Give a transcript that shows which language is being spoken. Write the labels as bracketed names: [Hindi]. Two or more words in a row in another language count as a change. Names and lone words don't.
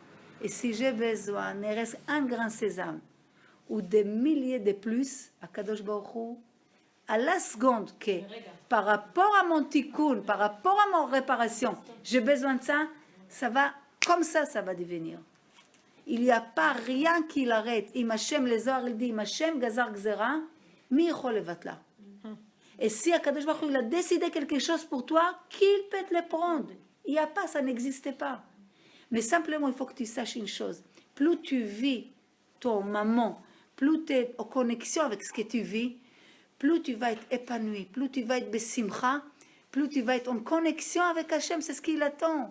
[French] Et si j'ai besoin, il reste un grain sésame ou des milliers de plus, à [Hebrew] קדוש ברוך הוא, [French] à la seconde que par rapport à mon tikkun, par rapport à mon réparation, j'ai besoin de ça, ça va, comme ça va devenir. Il n'y a pas rien qui l'arrête. [Hebrew] אם השם, [French] les Zohar, il dit, [Hebrew] אם השם גזר גזרה, מי יכול לבטלה. [French] Et si [Hebrew] הקדוש ברוך הוא, [French] il a décidé quelque chose pour toi, qu'il peut te le prendre. Il n'y a pas, ça n'existait pas. Mais simplement, il faut que tu saches une chose. Plus tu vis ton moment, plus tu es en connexion avec ce que tu vis, plus tu vas être épanoui, plus tu vas être besimcha, plus tu vas être en connexion avec Hachem, c'est ce qu'il attend.